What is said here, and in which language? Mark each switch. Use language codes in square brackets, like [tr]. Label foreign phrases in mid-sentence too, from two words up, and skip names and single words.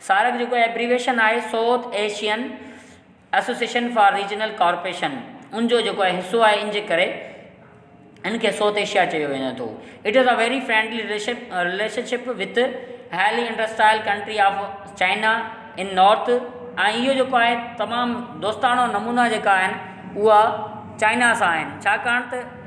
[sd] सारक जेको एब्रीवेशन आहे साउथ एशियन एसोसिएशन फॉर रीजनल कॉर्पोरेशन, उनजो जेको आहे हिसो आहे। इन जे करे हिन खे साउथ एशिया चयो वञे थो। [en] it is a very friendly relationship with highly industrial country of China in north. [sd] ऐं इहो जेको आहे तमामु दोस्ताणो नमूना जेका आहिनि उहा चाइना सां आहिनि, छाकाणि त